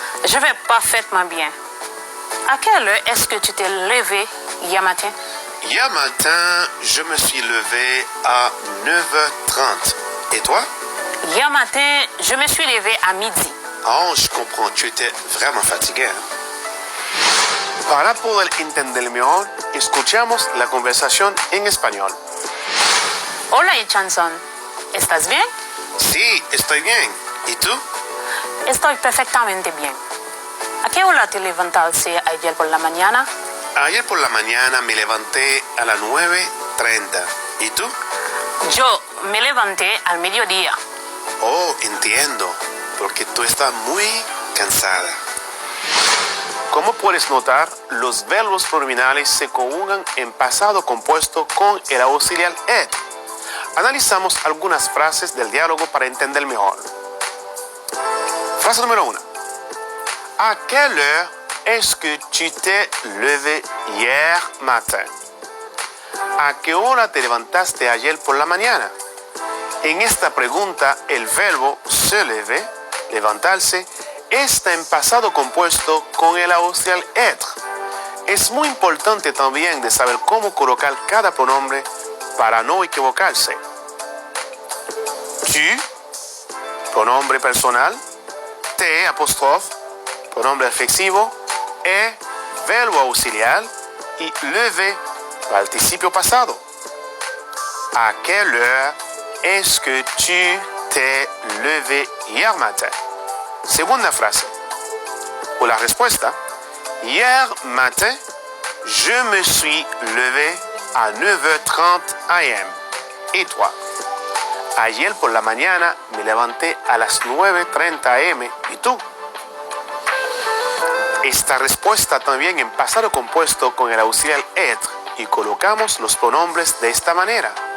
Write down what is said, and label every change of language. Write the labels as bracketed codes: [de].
[fr] Je vais parfaitement bien. À quelle heure est-ce que tu t'es levé hier matin? Hier matin, je me suis levé à 9h30. Et toi? Hier matin, je me suis levé à midi. Oh, je comprends. Tu étais vraiment fatigué. [es] Para poder entender mejor, escuchamos la conversación en español. Hola Chanson, ¿estás bien? Sí, estoy bien. ¿Y tú? Estoy perfectamente bien. ¿A qué hora te levantaste ayer por la mañana? Ayer por la mañana me levanté a las 9:30. ¿Y tú? Yo me levanté al mediodía. Oh, entiendo. Porque tú estás muy cansada. Como puedes notar, los verbos pronominales se conjugan en pasado compuesto con el auxiliar être. Analizamos algunas frases del diálogo para entender mejor. Frase número 1. [fr] ¿A quelle heure est-ce que tu t'es levé hier matin? [es] ¿A qué hora te levantaste ayer por la mañana? En esta pregunta, el verbo se lever, levantarse, está en pasado compuesto con el auxiliar être. Es muy importante también de saber cómo colocar cada pronombre para no equivocarse. Tu, pronombre personal, te, apóstrofe, pronombre reflexivo, verbo auxiliar, y lever, participio pasado. [fr] ¿A quelle heure est-ce que tu t'es levé hier matin? [es] Segunda frase. O la respuesta. [fr] Hier matin, je me suis levé à 9h30 am. [es] ¿Y tú? Ayer por la mañana me levanté a las 9:30 am. ¿Y tú? Esta respuesta también en pasado compuesto con el auxiliar être y colocamos los pronombres de esta manera.